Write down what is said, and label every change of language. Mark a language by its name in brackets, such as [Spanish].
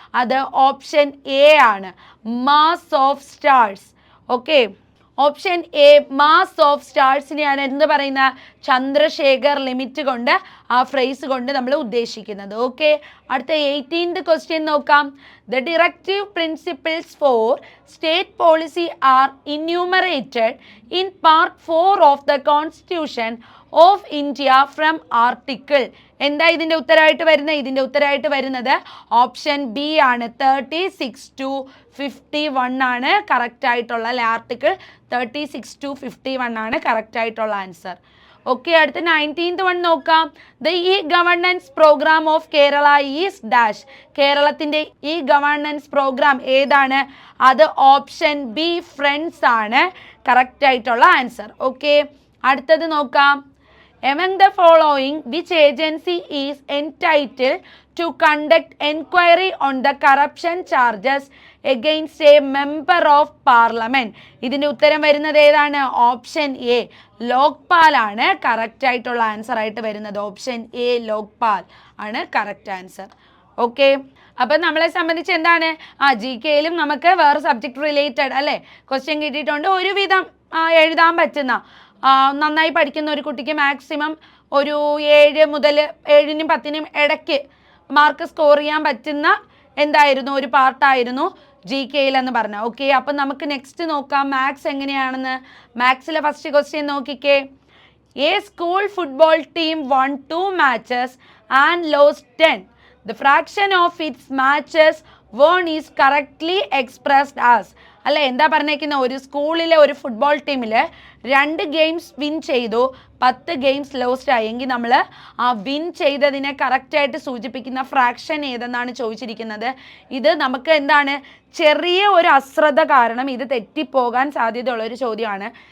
[Malayalam] അത് option A ആണ്, mass of stars. Okay, option A mass of സ്റ്റാർസിനെയാണ് എന്ത് പറയുന്ന ചന്ദ്രശേഖർ ലിമിറ്റ് കൊണ്ട് ആ ഫ്രേസ് കൊണ്ട് നമ്മൾ ഉദ്ദേശിക്കുന്നത്. ഓക്കെ, അടുത്ത 18th ക്വസ്റ്റ്യൻ നോക്കാം. [English] The directive principles for state policy are enumerated in part 4 of the Constitution of India from article. [Malayalam] എന്താ ഇതിൻ്റെ ഉത്തരമായിട്ട് വരുന്നത്? ഇതിൻ്റെ ഉത്തരമായിട്ട് വരുന്നത് ഓപ്ഷൻ ബി ആണ്. 36 to 51 ആണ് കറക്റ്റ് ആയിട്ടുള്ള അല്ലെ. ആർട്ടിക്കിൾ 36 to 51 ആണ് കറക്റ്റ് ആയിട്ടുള്ള ആൻസർ. ഓക്കെ, അടുത്ത 19th വൺ നോക്കാം. [English] The e governance programme of Kerala is dash. [Malayalam] കേരളത്തിൻ്റെ ഇ ഗവർണൻസ് പ്രോഗ്രാം ഏതാണ്? അത് ഓപ്ഷൻ ബി ഫ്രണ്ട്സ് ആണ് കറക്റ്റ് ആയിട്ടുള്ള ആൻസർ. ഓക്കെ, അടുത്തത് നോക്കാം. [English] Among the following, which agency is entitled to conduct enquiry on the corruption charges against a member of parliament? [Malayalam] ഇതിൻ്റെ ഉത്തരം വരുന്നത് ഏതാണ്? ഓപ്ഷൻ എ ലോക്പാൽ ആണ് കറക്റ്റ് ആയിട്ടുള്ള ആൻസർ ആയിട്ട് വരുന്നത്. ഓപ്ഷൻ എ ലോക്പാൽ ആണ് കറക്റ്റ് ആൻസർ. ഓക്കെ, അപ്പം നമ്മളെ സംബന്ധിച്ച് എന്താണ് ജി കെയിലും നമുക്ക് വേറെ സബ്ജക്ട് റിലേറ്റഡ് അല്ലേ ക്വസ്റ്റ്യൻ കിട്ടിയിട്ടുണ്ട്. ഒരുവിധം എഴുതാൻ പറ്റുന്ന നന്നായി പഠിക്കുന്ന ഒരു കുട്ടിക്ക് മാക്സിമം ഒരു 7 മുതൽ 7നും 10നും ഇടയ്ക്ക് മാർക്ക് സ്കോർ ചെയ്യാൻ പറ്റുന്ന എന്തായിരുന്നു ഒരു പാർട്ടായിരുന്നു ജി കെയിൽ എന്ന് പറഞ്ഞാൽ. ഓക്കെ, അപ്പം നമുക്ക് നെക്സ്റ്റ് നോക്കാം മാത്സ് എങ്ങനെയാണെന്ന്. മാത്സിലെ ഫസ്റ്റ് ക്വസ്റ്റ്യൻ നോക്കിക്കേ. [English] A school football team won 2 matches and lost 10. The fraction of its matches won is correctly expressed as. [Malayalam] അല്ല, എന്താ പറഞ്ഞേക്കുന്നത്? ഒരു സ്കൂളിലെ ഒരു ഫുട്ബോൾ ടീമിൽ 2 ഗെയിംസ് വിൻ ചെയ്തു, 10 ഗെയിംസ് ലോസ്റ്റ് ആയി എങ്കിൽ നമ്മൾ ആ വിൻ ചെയ്തതിനെ കറക്റ്റായിട്ട് സൂചിപ്പിക്കുന്ന ഫ്രാക്ഷൻ ഏതെന്നാണ് ചോദിച്ചിരിക്കുന്നത്. ഇത് നമുക്ക് എന്താണ് ചെറിയ ഒരു അശ്രദ്ധ കാരണം ഇത് തെറ്റിപ്പോകാൻ സാധ്യതയുള്ളൊരു ചോദ്യമാണ്.